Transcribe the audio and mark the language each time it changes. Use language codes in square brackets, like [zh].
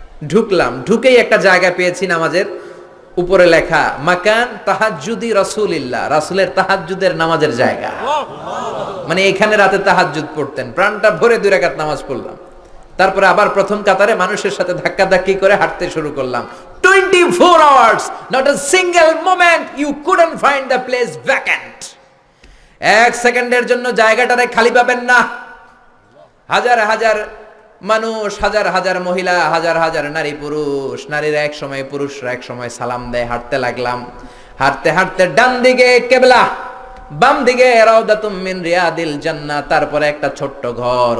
[bn] ঢুকলাম, ঢুকেই একটা জায়গা পেয়েছি নামাজের, উপরে লেখা মাকান তাহাজ্জুদি রাসূলিল্লাহ, রাসূলের তাহাজ্জুদের নামাজের জায়গা। মানে এখানে রাতে তাহাজ্জুদ পড়তেন। প্রাণটা ভরে 2 রাকাত নামাজ পড়লাম। তারপরে আবার প্রথম কাতারে মানুষের সাথে ধাক্কাধাক্কি করে হাঁটতে শুরু করলাম। [en] 24 hours, not a single moment you couldn't find the place vacant. [bn] 1 সেকেন্ডের জন্য জায়গাটারে খালি পাবেন না। হাজার হাজার মানুষ, হাজার হাজার মহিলা, হাজার হাজার নারী পুরুষ, নারীরা এক সময়, পুরুষরা এক সময় সালাম দেয়। হাঁটতে লাগলাম, হাঁটতে হাঁটতে ডান দিকে কেবলা, বাম দিকে রাউদাতুম মিন রিয়াদিল জান্নাহ, তারপরে একটা ছোট্ট ঘর।